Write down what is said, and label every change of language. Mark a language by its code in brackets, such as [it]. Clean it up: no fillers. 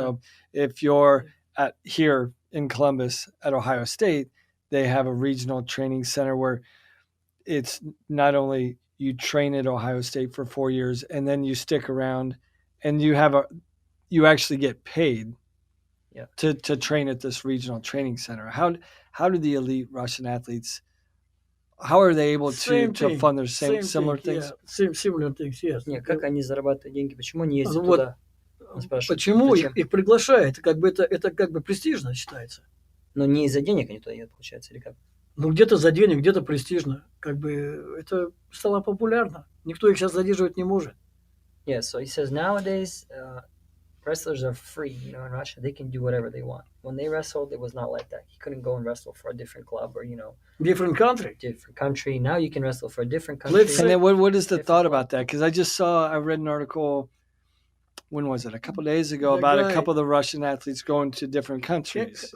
[en] So if you're here in Columbus at Ohio State, they have a regional training center where it's not only you train at Ohio State for 4 years and then you stick around and you actually get paid to train at this regional training center. How do the elite Russian athletes, how are they able to fund their similar things? Similar things, yes. [ru] Нет, как они зарабатывают деньги? Почему они ездят туда? Почему их приглашают? Это как бы престижно считается. Но не из-за денег они туда едут, получается, или как? Ну, где-то за денег, где-то престижно. Как бы это стало популярно. Никто их сейчас задерживать не может. [en] Yeah, so he says nowadays wrestlers are free, in Russia. They can do whatever they want. When they wrestled, it was not like that. You couldn't go and wrestle for a different club or, Different country. Different country. Now you can wrestle for a different country. And then what is the thought about that? Because I read an article, when was it? A couple of days ago, about a couple of the Russian athletes going to different countries.